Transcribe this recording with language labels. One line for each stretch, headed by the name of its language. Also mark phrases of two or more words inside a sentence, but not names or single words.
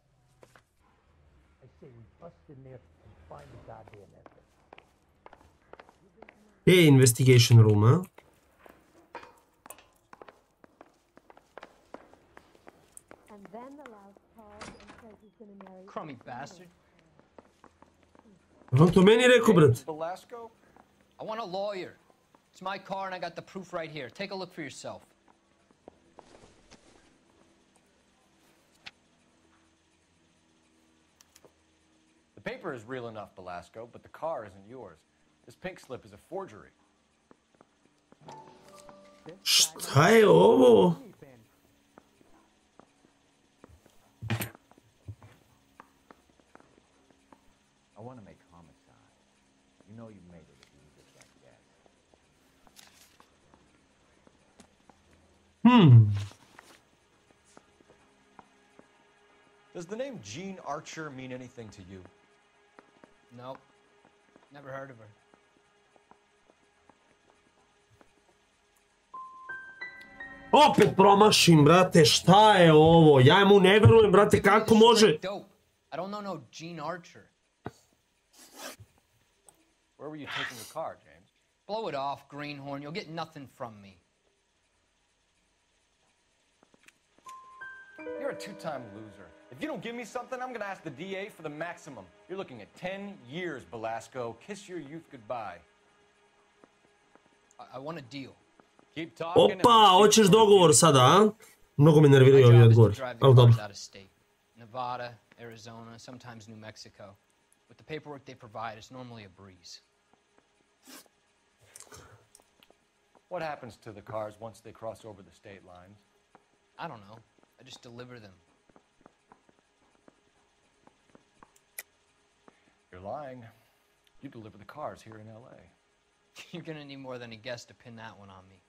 English: I say we bust in there and find the goddamn evidence. Hey, investigation room, huh? And then the louse calls and says he's gonna marry. Crummy bastard.
Serbian: On to meni rekao, brat.
English: Velasco? I want a lawyer. It's my car and I got the proof right here. Take a look for yourself. The paper is real enough, Velasco, but the car isn't yours. This pink slip is a forgery.
Serbian: Šta je ovo?
English: I want to make homicide. You know you made it if you just like that. Does the name Jean Archer mean anything to you? Nope. Never heard of her.
Serbian: Opet promašim, brate, šta je ovo? Ja mu ne verujem, brate, kako može?
English: I don't know no Jean Archer. Where were you taking the car, James? Blow it off, greenhorn. You'll get nothing from me. You're a two-time loser. If you don't give me something, I'm gonna ask the DA for the maximum. You're looking at 10 years, Velasco. Kiss your youth goodbye. I want a deal. Keep talking.
Serbian: Opa, hoćeš dogovor sada, a? Mnogo me nerviraju ovi odgovori. Ali dobro.
English: Nevada, Arizona, sometimes New Mexico. With the paperwork they provide, it's normally a breeze. What happens to the cars once they cross over the state lines? I don't know. I just deliver them. You're lying. You deliver the cars here in LA. You're gonna need more than a guess to pin that one on me.